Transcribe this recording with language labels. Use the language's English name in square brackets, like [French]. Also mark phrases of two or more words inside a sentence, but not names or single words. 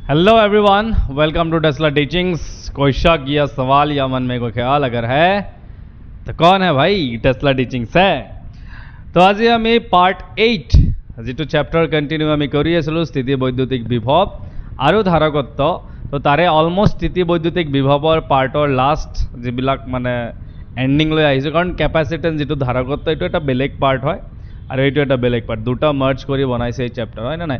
[English] Hello everyone, welcome to Tesla Teachings. [Hindi] कोई शक या सवाल या मन में कोई ख्याल अगर है तो कौन है भाई? टेस्ला टीचिंग्स है। [Assamese] तो आज আমি পার্ট 8 যেটো [English] chapter continue [Assamese] আমি কৰি আছিলো স্থিতি বৈদ্যুতিক বিভৱ আৰু ধাৰকত্ব। তো তাৰে অলমোস্ট স্থিতি বৈদ্যুতিক বিভৱৰ পাৰ্টৰ লাষ্ট যিবিলাক মানে এণ্ডিং লৈ আহিছোঁ, কাৰণ কেপাচিটেন্স যিটো ধাৰকত্ব এইটো এটা বেলেগ পাৰ্ট হয় আৰু এইটো এটা বেলেগ পাৰ্ট, দুটা মাৰ্জ কৰি বনাইছে এই চেপ্টাৰ, হয় না নাই?